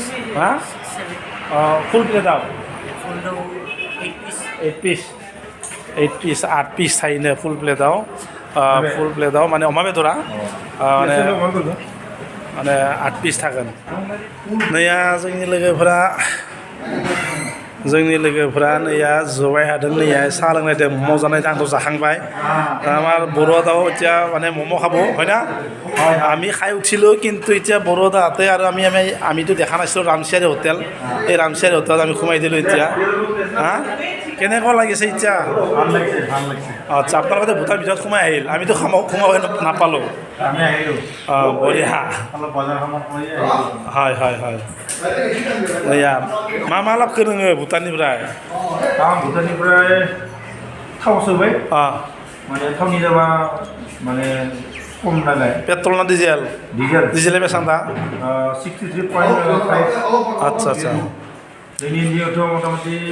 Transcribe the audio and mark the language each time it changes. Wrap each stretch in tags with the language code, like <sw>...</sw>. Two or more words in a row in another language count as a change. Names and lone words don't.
<brx>हा</brx> <en>full plateआव</en> <brx>8 पिस थायोनो</brx> <en>full plateआव</en> <brx>माने अमा बेदरा माने 8 पिस थागोन नैया जोंनि लोगोफोरा नैया जबाय हादों नैया साहा लोंनायदों मम' जानायदों आंथ' जाखांबाय</brx> <as>আমার বড়োদাও এতিয়া মানে ম'ম' খাব হয় না আমি খাই উঠিলোঁ কিন্তু এতিয়া বড়োদাহঁতে আৰু আমিতো দেখা নাছিলোঁ ৰামচিয়াৰী হোটেল এই ৰামচিয়াৰী হোটেলত আমি সোমাই দিলোঁ এতিয়া হা কেনেকুৱা লাগিছে এতিয়া আচ্ছা আপোনালোকে ভূটান ভিতৰত সোমাই আহিল আমিতো সোমাব নাপালোঁ বঢ়িয়া হয় এয়া</as> <brx>मा लाबखो नोङो भुटाननिफ्राय आं भुटाननिफ्राय थाव सोबाय माने थावनि दामा माने खम नालाय पेट्रल ना डिजेल डिजेला बेसेबां दा 63.5 आच्छा जोंनि इन्डियायावथ' मटामटि</brx>